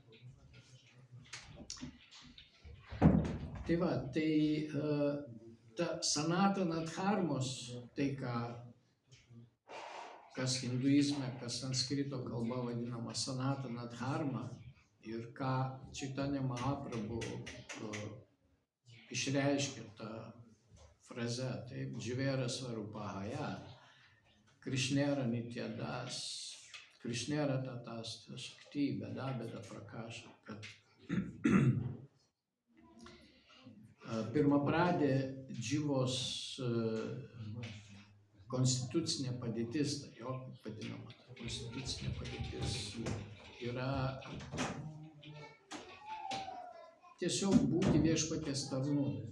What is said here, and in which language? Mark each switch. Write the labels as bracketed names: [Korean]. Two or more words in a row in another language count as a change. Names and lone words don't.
[Lithuanian] Tai va, ta Sanatana Dharmos, tai kas hinduizme, kas sanskrito kalba vadinama Sanatana Dharma ir ką Chaitanya Mahaprabhu išreiškia tą frazę, taip, [Bangla] জীবের স্বরূপহয় কৃষ্ণের নিত্যদাস কৃষ্ণের তটস্ শক্তি ভেদ ভেদ প্রকাশ, [Lithuanian] kad pirmapradė dživos konstitucinė padėtis, jo vadinama konstitucinė padėtis, yra tiesiog būti viešpaties tarnu.